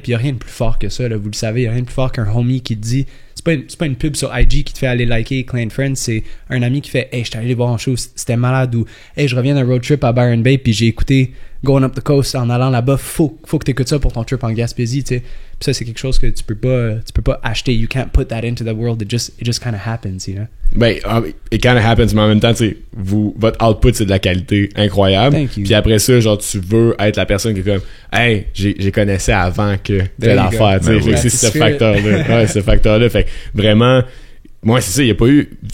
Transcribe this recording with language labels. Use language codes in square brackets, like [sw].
[fr] Puis, il n'y a rien de plus fort que ça, là, vous le savez. Il n'y a rien de plus fort qu'un homie qui te dit... C'est pas une pub sur IG qui te fait aller liker Clay & Friends. C'est un ami qui fait « Hey, je suis allé voir un show, c'était malade. » Ou « Hey, je reviens d'un road trip à Byron Bay, puis j'ai écouté Going Up the Coast en allant là-bas. Faut que t'écoutes ça pour ton trip en Gaspésie, tu sais. » Puis ça, c'est quelque chose que tu peux pas acheter. [en] You can't put that into the world. It just kind of happens, you know? [fr] Ben, [en] it kind of happens, [fr] mais en même temps, tu sais, votre output, c'est de la qualité incroyable. Puis après ça, genre, tu veux être la personne qui est comme, hey, j'ai connaissé avant que telle affaire, tu sais. C'est ce facteur-là. Ouais, ce facteur-là. Fait que vraiment, moi, c'est ça, il n'y a pas eu.